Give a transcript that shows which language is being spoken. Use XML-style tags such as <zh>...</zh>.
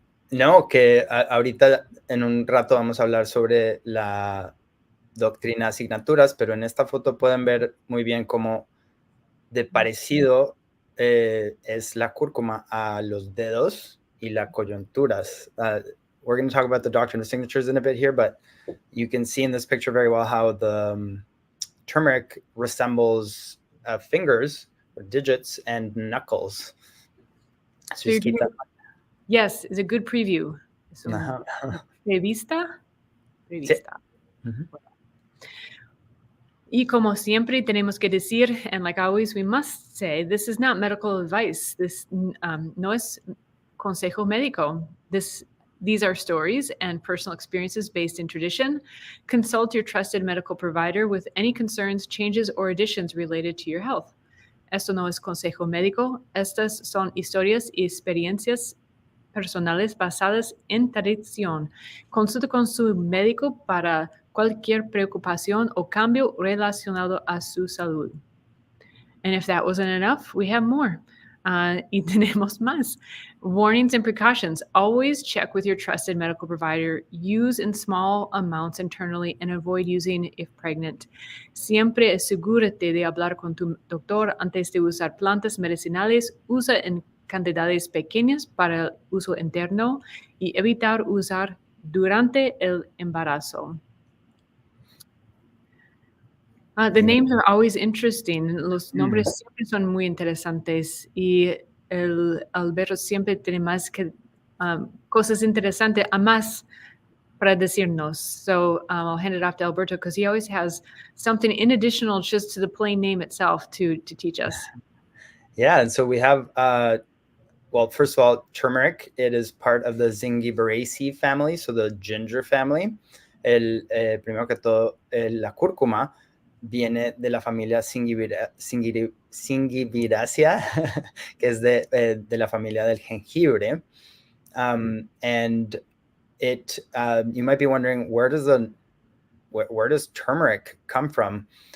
<es>No, que ahorita en un rato vamos a hablar sobre la doctrina asignaturas, pero en esta foto pueden ver muy bien cómo de parecido es la cúrcuma a los dedos y las coyunturas.</es> <en>We're going to talk about the doctrine of signatures in a bit here, but you can see in this picture very well how the turmeric resembles fingers or digits and knuckles. So just keep that. Yes, it's a good preview. Revista.</en> <es>Sí. Y como siempre tenemos que decir,</es> <en>and like always we must say, this is not medical advice.</en> <es>This no es consejo médico.</es> <en>These are stories and personal experiences based in tradition. Consult your trusted medical provider with any concerns, changes, or additions related to your health.</en> <es>Esto no es consejo médico. Estas son historias y experiencias personales basadas en tradición. Consulte con su médico para cualquier preocupación o cambio relacionado a su salud.</es> <en>And if that wasn't enough, we have more.</en> <es>Y tenemos más.</es> <en>Warnings and precautions. Always check with your trusted medical provider. Use in small amounts internally and avoid using if pregnant.</en> <es>Siempre asegúrate de hablar con tu doctor antes de usar plantas medicinales. Usa en cantidades pequeñas para el uso interno y evitar usar durante el embarazo.</es> <en>The names are always interesting.</en> <es>Los nombres siempre son muy interesantes y Alberto siempre tiene más que cosas interesantes a más para decirnos.</es> <en>So I'll hand it off to Alberto because he always has something in additional just to the plain name itself to teach us. Yeah, and so we have, well, first of all, turmeric. It is part of the Zingiberaceae family, so the ginger family.</en> <es>Primero que todo, la cúrcuma viene de la familia Zingiberaceae, que es de la familia del jengibre.</es> <en>And it, you might be wondering, where does turmeric come from?</en>